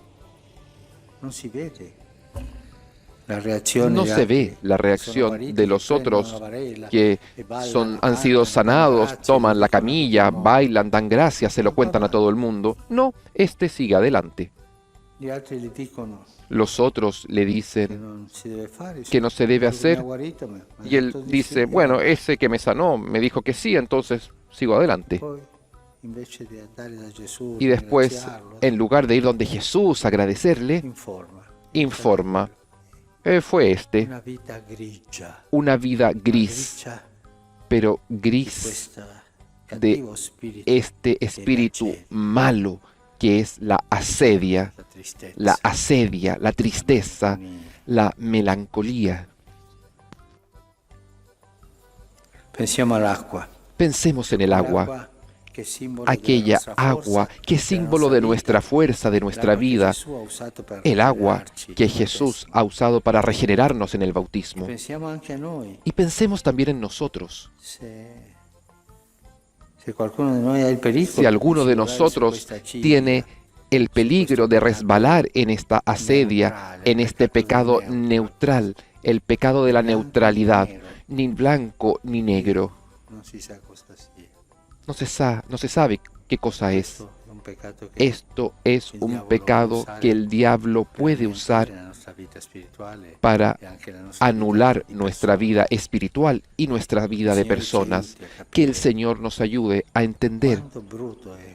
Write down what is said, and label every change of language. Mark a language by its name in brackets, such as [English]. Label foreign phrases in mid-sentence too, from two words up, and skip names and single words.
[Spanish] No se ve la reacción de los otros que han sido sanados, toman la camilla, bailan, dan gracias, se lo cuentan a todo el mundo. No, este sigue adelante. [Italian] Gli altri le dicono [Spanish] Los otros le [Italian] che [Spanish] dicen [Italian] non si deve fare, [Spanish] que no se debe [Italian] quello che mi [Spanish] hacer [Italian] ha guarito mi ha [Spanish] y él [Italian] detto di [Spanish] dice, [Italian] sì, [Spanish] bueno, ese que me sanó me dijo que sí, entonces sigo adelante. [Italian] poi invece di andare da Gesù, [Spanish] Y después, [Italian] ringraziarlo, [Spanish] en lugar de ir donde Jesús, agradecerle, informa, fue [Italian] una vita grigia, [Spanish] una vida gris, [Italian] grigia [Spanish] pero [Italian] di [Spanish] gris [Italian] questo [Spanish] de [Italian] cattivo spirito, [Spanish] este espíritu malo que es la asedia, la tristeza, la melancolía. [Italian] Pensiamo all'acqua. [Spanish] Pensemos en el agua, aquella agua que es símbolo de nuestra fuerza, de nuestra vida, el agua que Jesús ha usado para regenerarnos en el bautismo. [Italian] Pensiamo anche a noi. [Spanish] Y pensemos también en nosotros. [Italian] Se qualcuno di noi ha il pericolo [Spanish] Si alguno de [Italian] di [Spanish] nosotros [Italian] questa ciglia, [Spanish] tiene el peligro de resbalar en esta asedia, en este pecado neutral, el pecado de la neutralidad, ni blanco ni negro, [Italian] non si sa cosa sia. [Spanish] no se sabe qué cosa es. [Italian] Questo è un peccato che [Spanish] Esto es un pecado que el diablo puede usar [Italian] la nostra vita spirituale [Spanish] para [Italian] e anche la nostra [Spanish] anular [Italian] vita di [Spanish] nuestra vida espiritual y nuestra vida de personas. Que el Señor nos ayude a entender [Italian] quanto brutto è